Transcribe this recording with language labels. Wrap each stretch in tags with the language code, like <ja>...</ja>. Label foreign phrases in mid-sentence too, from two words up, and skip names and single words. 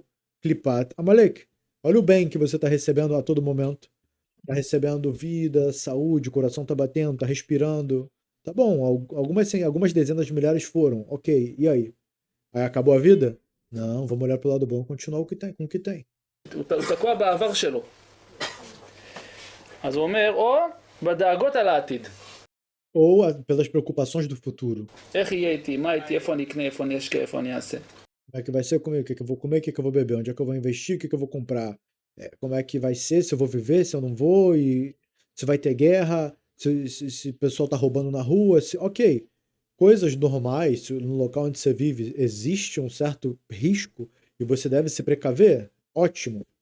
<he>קליפת עמלק.</he> <pt>Olha o bem que você está recebendo a todo momento. Está recebendo vida, saúde, o coração está batendo, está respirando. Tá bom, algumas dezenas de milhares foram. Ok, e aí? Aí acabou a vida? Não, vamos olhar pro lado bom e continuar com o que tem.</pt> <he>הוא תקוע בעבר שלו. אז הוא אומר, או בדאגות על העתיד.</he> <pt>ou pelas preocupações do futuro.</pt> <he>איך יהיה איתי, מה איתי, איפה אני אקנה, איפה אני אשקיע, איפה אני אעשה.</he> <pt>Como é que vai ser comigo? O que que eu vou comer? O que que eu vou beber? Onde é que eu vou investir? O que que eu vou comprar? Como é que vai ser? Se eu vou viver, se eu não vou? E se vai ter guerra? Se o pessoal tá roubando na rua? Ok, coisas normais, se no local onde você vive existe um certo risco e você deve se precaver, ótimo.</pt>